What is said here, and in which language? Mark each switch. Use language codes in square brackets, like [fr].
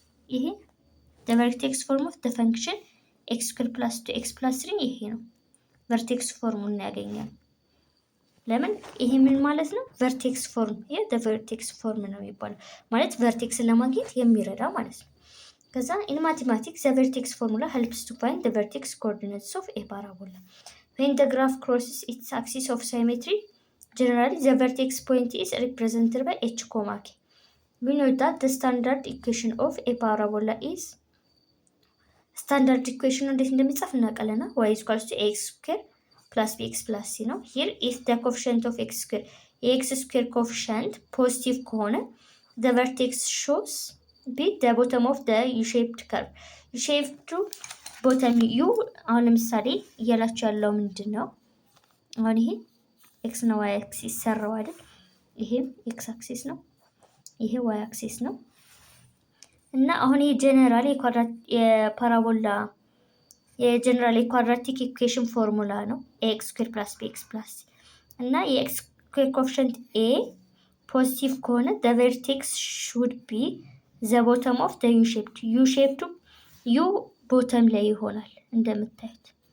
[en] ይሄ ዘ ቨርቴክስ ፎርም ኦፍ ዘ ፈንክሽን ኤክስ ስኩዌር ፕላስ ቱ ኤክስ ፕላስ ትሪ [am] ይሄ ነው ቨርቴክስ ፎርሙላ ያገኛል። ለምን ይሄ ምን ማለት ነው? [en] ቨርቴክስ ፎርም። [am] ይሄ ዘ ቨርቴክስ ፎርም ነው የሚባለው ማለት ቨርቴክስን ለማግኘት የሚረዳ ማለት ነው። [en] ከዛ ኢን ማቴማቲክስ ዘ ቨርቴክስ ፎርሙላ ሄልፕስ ቱ ፋይንድ ዘ ቨርቴክስ ኮኦርዲኔትስ ኦፍ ኤ ፓራቦላ when the graph crosses its axis of symmetry. Generally, the vertex point is represented by h, k. We know that the standard equation of a parabola is standard equation [am] እንዴት እንደሚጻፍ እናውቃለን። [en] y is equals to ax square plus bx plus c [am] ነው። [en] Here if the coefficient of x square [am] የx square coefficient positive ከሆነ [en] the vertex shows be the bottom of the u-shaped curve. [am] u-shaped ቦተም ዩ አሁን ለምሳሌ እያላችሁ ያለው ምንድን ነው? አሁን ይሄ ኤክስ እና ዋይ አክሲስ ሰራው አይደል? ይሄም ኤክስ አክሲስ ነው፣ ይሄ ዋይ አክሲስ ነው። እና አሁን ይሄ ጀነራል የፓራቦላ የጀነራል የኳድራቲክ ኢኩዌሽን ፎርሙላ ነው። ኤክስ ስኩዌር ፕላስ ቢኤክስ ፕላስ እና የኤክስ ስኩዌር ኮኤፊሽንት ኤ ፖዚቲቭ ከሆነ [en] ዘ ቨርቴክስ ሹድ ቢ ዘ ቦተም ኦፍ ዘ ዩ ሼፕድ [am] ዩ ሼፕዱ ዩ ቦተም ላይ ይሆናል። እንደምታዩት